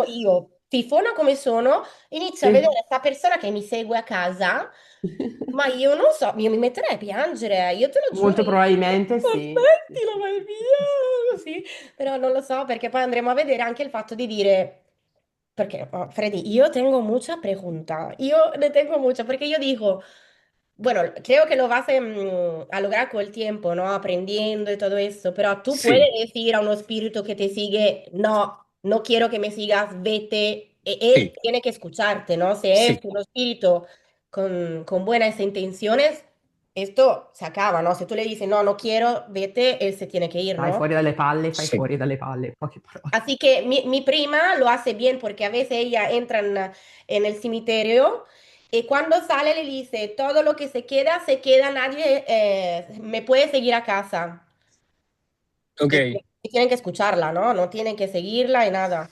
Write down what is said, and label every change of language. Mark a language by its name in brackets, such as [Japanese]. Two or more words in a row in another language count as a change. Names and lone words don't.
[Italian] io, fifona come sono, inizio a vedere Sì. questa persona che mi segue a casa, ma io non so, io mi metterei a piangere, io te lo giuro, Molto io dico, probabilmente "Ma sì. smettila, vai via, così, però non lo so, perché poi andremo a vedere anche il fatto di dire, perché, [Spanish] oh, Freddy, yo tengo mucha pregunta, yo le tengo mucha, porque yo digo, bueno, creo que lo vas a lograr con el tiempo, ¿no? Aprendiendo y todo eso, pero tú puedes sí, decir a un espíritu que te sigue, no, no quiero que me sigas, vete. Él sí, tiene que escucharte, ¿no? Si es sí, un espíritu con buenas intenciones, esto se acaba, ¿no? Si tú le dices, no, no quiero, vete, él se tiene que ir, [Italian] Fai [Spanish] ¿no? [Italian] fuori dalle palle, fai [Spanish] sí. [Italian] fuori dalle palle, poche parole. [Spanish] Así que mi prima lo hace bien porque a veces ella entra en el cementerio y cuando sale le dice, todo lo que se queda, nadie me puede seguir a casa. Ok, Y tienen que escucharla, ¿no? No tienen que seguirla y nada.